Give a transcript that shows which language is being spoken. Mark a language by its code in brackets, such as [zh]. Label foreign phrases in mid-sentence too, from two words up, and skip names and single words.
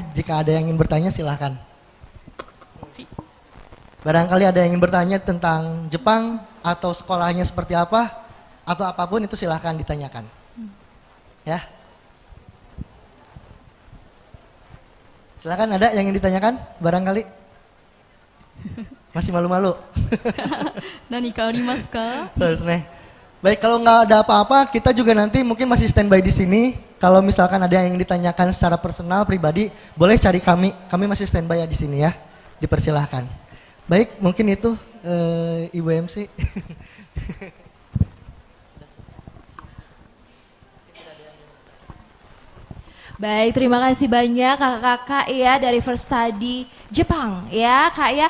[id] Jika ada yang ingin bertanya silahkan. Barangkali ada yang ingin bertanya tentang Jepang atau sekolahnya seperti apa atau apapun itu silahkan ditanyakan. Ya. Silahkan, ada yang ingin ditanyakan barangkali? Masih malu-malu? [ja] 何かありますか? [id] Terus nih. Baik, kalau nggak ada apa-apa kita juga nanti mungkin masih standby di sini. Kalau misalkan ada yang ingin ditanyakan secara personal pribadi boleh cari kami. Kami masih standby ya di sini ya. Dipersilahkan. Baik, mungkin itu Ibu MC. Baik, terima kasih banyak kakak-kakak ya dari First Study Jepang ya kak ya.